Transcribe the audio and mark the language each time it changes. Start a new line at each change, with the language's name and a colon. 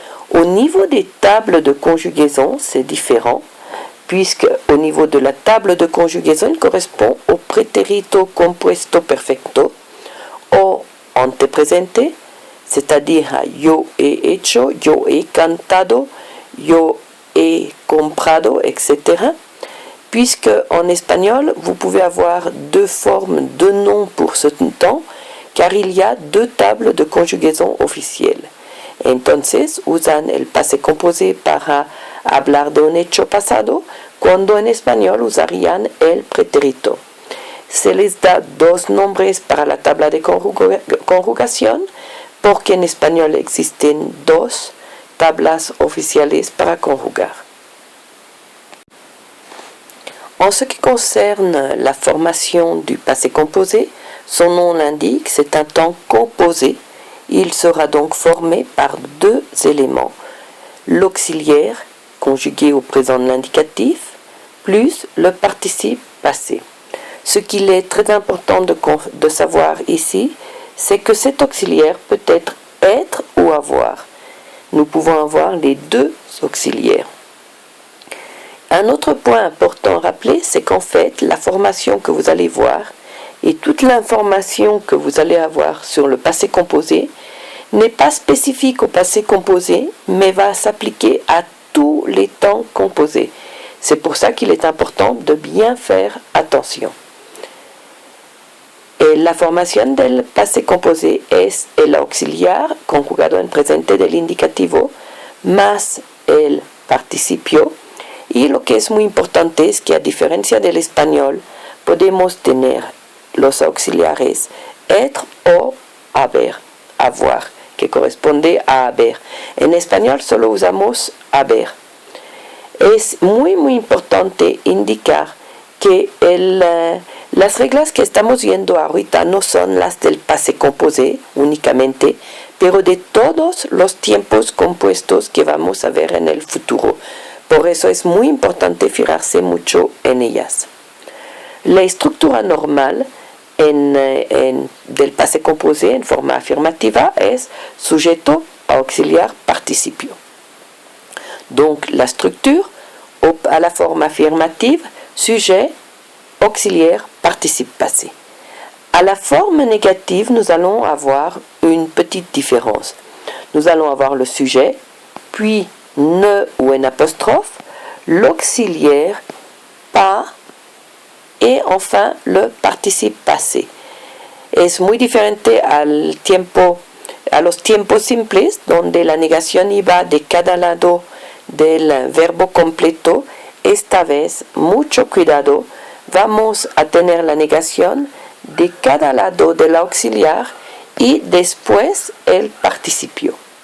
French: Au niveau des tables de conjugaison, c'est différent, puisque au niveau de la table de conjugaison, il correspond au pretérito compuesto perfecto, au antepresente, c'est-à-dire à
Spanish: yo he hecho, yo he cantado, yo he comprado,
French: etc. Puisque en espagnol, vous pouvez avoir deux formes de noms pour ce temps, car il y a deux tables de conjugaison officielles.
Spanish: Entonces usan el pase composé para hablar de un hecho pasado, cuando en español usarían el pretérito. Se les da dos nombres para la tabla de conjugación, porque en español existen dos tablas oficiales para conjugar.
French: En ce qui concerne la formation du passé composé, son nom l'indique, c'est un temps composé. Il sera donc formé par deux éléments, l'auxiliaire, conjugué au présent de l'indicatif, plus le participe passé. Ce qu'il est très important de savoir ici, c'est que cet auxiliaire peut être ou avoir. Nous pouvons avoir les deux auxiliaires. Un autre point important à rappeler, c'est qu'en fait, la formation que vous allez voir et toute l'information que vous allez avoir sur le passé composé n'est pas spécifique au passé composé, mais va s'appliquer à tous les temps composés. C'est pour ça qu'il est important de bien faire attention.
Spanish: La formación del pase composé es el auxiliar conjugado en presente del indicativo más el participio. Y lo que es muy importante es que a diferencia del español podemos tener los auxiliares être o haber, avoir, que corresponde a haber. En español solo usamos haber. Es muy importante indicar que las reglas que estamos viendo ahorita no son las del pase composé únicamente, pero de todos los tiempos compuestos que vamos a ver en el futuro. Por eso es muy importante fijarse mucho en ellas. La estructura normal del pase composé en forma afirmativa es sujeto, auxiliar, participio.
French: Donc la structure à la forme affirmative, sujet, auxiliaire, participe passé. À la forme négative, nous allons avoir une petite différence. Nous allons avoir le sujet, puis ne ou un apostrophe, l'auxiliaire, pas, et enfin le participe passé.
Spanish: Es muy diferente a los tiempos simples, donde la negación iba de cada lado del verbo completo. Esta vez, mucho cuidado, vamos a tener la negación de cada lado del auxiliar y después el participio.